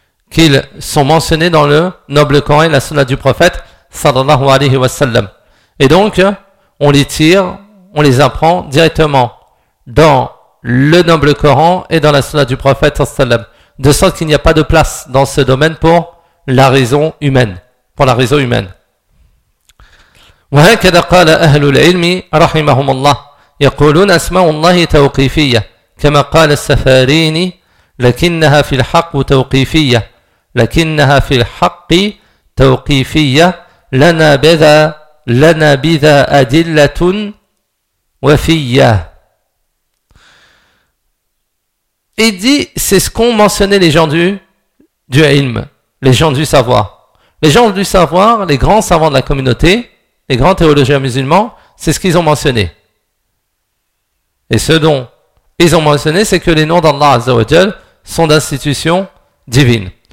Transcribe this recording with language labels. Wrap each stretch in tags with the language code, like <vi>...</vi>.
<fr>Qu'ils sont mentionnés dans le noble Coran et la sunna du prophète sallallahu alayhi wa sallam. Et donc, on les tire, on les apprend directement dans le noble Coran et dans la sunna du prophète sallallahu alayhi wa sallam. De sorte qu'il n'y a pas de place dans ce domaine pour la raison humaine. Pour la raison humaine.</fr> <ar>وهكذا قال أهل العلم رحمهم الله يقولون أسماء الله توقيفية كما قال السفاريني لكنها في الحق توقيفية لكنها في الحق توقيفية لنا بذا أدلة وفية.</ar> <fr>Il dit, c'est ce qu'ont mentionné les gens du ilm, les gens du savoir. Les gens du savoir, les grands savants de la communauté, les grands théologiens musulmans, c'est ce qu'ils ont mentionné. Et ce dont ils ont mentionné, c'est que les noms d'Allah Azza wa Jal sont d'institution divine.</fr>